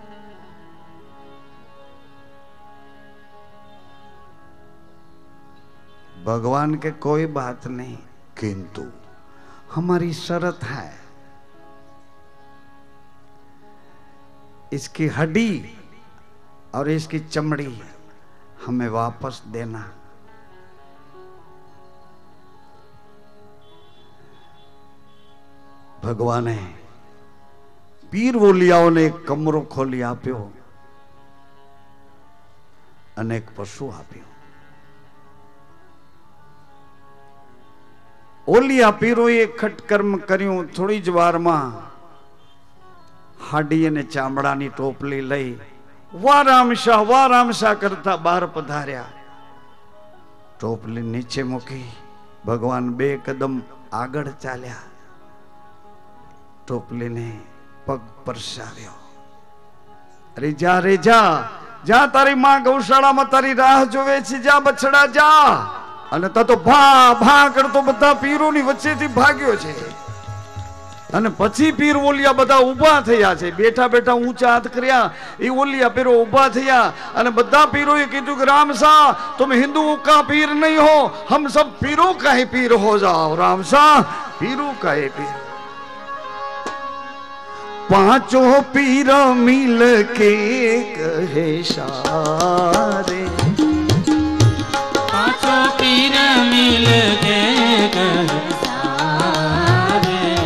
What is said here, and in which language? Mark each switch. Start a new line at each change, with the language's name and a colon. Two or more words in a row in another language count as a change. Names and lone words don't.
Hindi: भगवान के कोई बात नहीं, किंतु हमारी शर्त है इसकी हड्डी और इसकी चमड़ी हमें वापस देना।
Gujarati: ભગવાને પીર વોલિયાઓને એક કમરો ખોલી આપ્યો, અનેક પશુ આપ્યો। ઓલિયા પીરોએ ખટકર્મ કર્યું। થોડી જ વારમાં हाडी અને ચામડાની ટોપલી લઈ વા રામશા કરતા બહાર પધાર્યા। ટોપલી નીચે મૂકી ભગવાન 2 કદમ આગળ ચાલ્યા। ટોપલીને પગ પરસાવ્યો। અરે જા જા, તારી માં ગૌશાળામાં તારી રાહ જોવે છે, જા બછડા જા। અને તા તો ભા કરતો બધા પીરોની વચ્ચેથી ભાગ્યો છે। અને પછી પીર ઓલિયા બધા ઊભા થયા છે, બેઠા બેઠા ઊંચા હાથ કર્યા। એ ઓલિયા પીરો ઊભા થયા અને બધા પીરોએ કીધું કે
Hindi: रामसा तुम हिंदुओं का पीर नहीं हो, हम सब पीरों का ही पीर हो जाओ। रामसा पीरों का ही पीर। पांचों पीर मिल के कहे सारे, पांचों पीर मिल के कहे सारे,